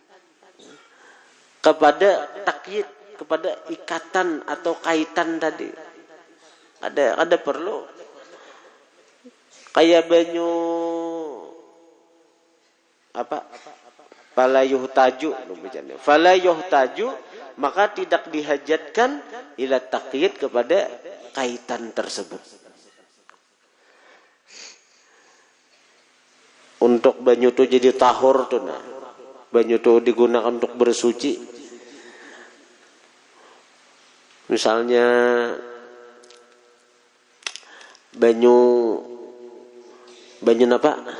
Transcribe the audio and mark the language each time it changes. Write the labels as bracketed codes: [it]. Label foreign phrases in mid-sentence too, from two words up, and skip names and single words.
[bjn] Kepada taqyid, kepada ikatan atau kaitan tadi. Ada perlu. Kayak banyu apa? [ar] Fala yuhtaju, [bjn] maka tidak dihajatkan [ar] ila taqyid, [bjn] kepada kaitan tersebut. Untuk banyu itu jadi tahur tuh, nah. Banyu itu digunakan untuk bersuci. Misalnya banyu apa?